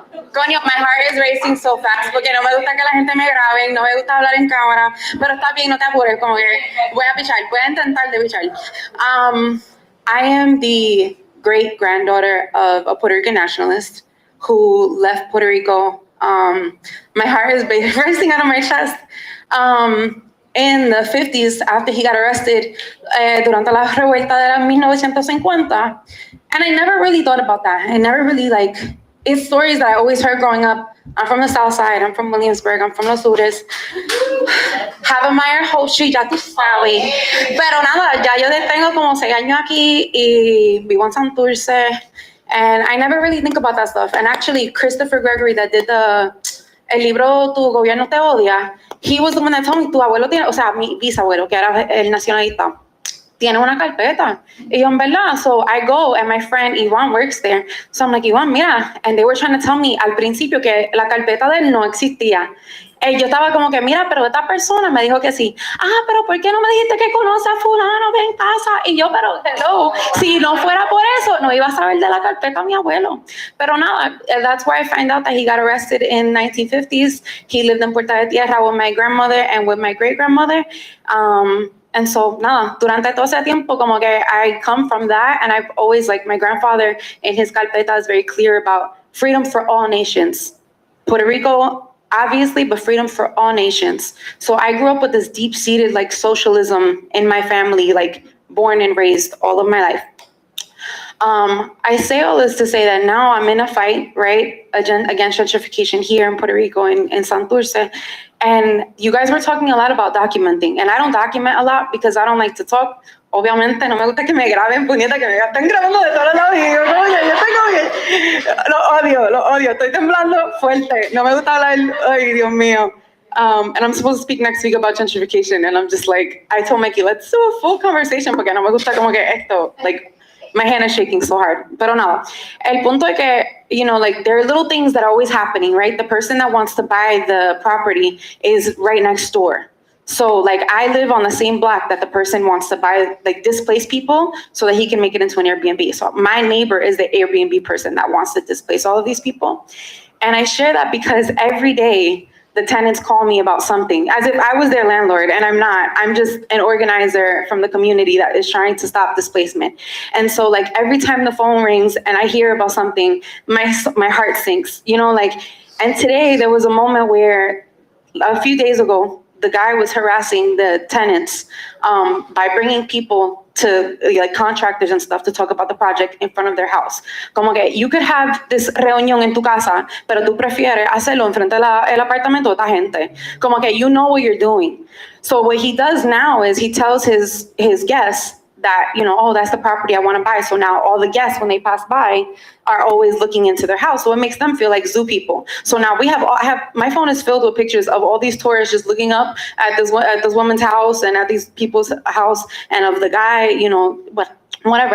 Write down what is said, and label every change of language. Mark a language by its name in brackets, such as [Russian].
[Spanish] Coño, [English] my heart is racing so fast [Spanish] porque no me gusta que la gente me grabe, no me gusta hablar en cámara, pero está bien, no te apures, como que voy a pichar, voy a intentar de pichar. [English] I am the great granddaughter of a Puerto Rican nationalist who left Puerto Rico. My heart is racing out of my chest. In the 50s, after he got arrested, [Spanish] durante la revuelta de los 1950, [English] and I never really thought about that. I never really it's stories that I always heard growing up. I'm from the South Side, I'm from Williamsburg, I'm from Los Ures. Have admired Hope Street, [Spanish] ya tú sabes. Pero nada, ya yo tengo como 6 años aquí y vivo en Santurce. [English] And I never really think about that stuff. And actually, Christopher Gregory that did [Spanish] el libro Tu Gobierno Te Odia, [English] he was the one that told me, [Spanish] tu abuelo tiene, o sea, mi bisabuelo, que era el nacionalista, tiene una carpeta. Y yo, en verdad, [English] so I go and my friend Iwan works there. So I'm like, Iwan, mira, and they were trying to tell me [Spanish] al principio que la carpeta de él no existía. Y yo estaba como que, mira, pero esta persona me dijo que sí. Pero ¿por qué no me dijiste que conoce a fulano? Ven, pasa. Y yo, pero hello, si no fuera por eso, no iba a saber de la carpeta a mi abuelo. Pero nada, [English] that's where I find out that he got arrested in 1950s. He lived in Puerta de Tierra with my grandmother and with my great-grandmother. And so, [Spanish] nada, durante todo ese tiempo, como que [English] I come from that, and I've always, my grandfather in his carpeta is very clear about freedom for all nations. Puerto Rico, obviously, but freedom for all nations. So I grew up with this deep-seated, socialism in my family, born and raised all of my life. I say all this to say that now I'm in a fight, right, against gentrification here in Puerto Rico, in Santurce. And you guys were talking a lot about documenting, and I don't document a lot because I don't like to talk. [Spanish] Obviamente no me gusta que me graben, puñeta, que me están grabando de todos lados y yo tengo lo odio, estoy temblando fuerte, no me gusta hablar, ay Dios mío. [English] And I'm supposed to speak next week about gentrification, and I'm just I told Mikey, let's do a full conversation [Spanish] porque no me gusta como que esto, [English] my hand is shaking so hard. [Spanish] Pero nada, el punto es que, [English] there are little things that are always happening, right? The person that wants to buy the property is right next door. So, I live on the same block that the person wants to buy, displace people so that he can make it into an Airbnb. So my neighbor is the Airbnb person that wants to displace all of these people. And I share that because every day, the tenants call me about something, as if I was their landlord, and I'm not. I'm just an organizer from the community that is trying to stop displacement. And so, every time the phone rings and I hear about something, my heart sinks, and today there was a moment where, a few days ago, the guy was harassing the tenants by bringing people to contractors and stuff to talk about the project in front of their house. [Spanish] Como que [English] you could have this [Spanish] reunión en tu casa, pero tú prefieres hacerlo en frente del apartamento de esta gente. Como que [English] you know what you're doing. So what he does now is he tells his guests that, that's the property I want to buy. So now all the guests, when they pass by, are always looking into their house. So it makes them feel like zoo people. So now my phone is filled with pictures of all these tourists just looking up at this woman's house and at these people's house and of the guy, whatever.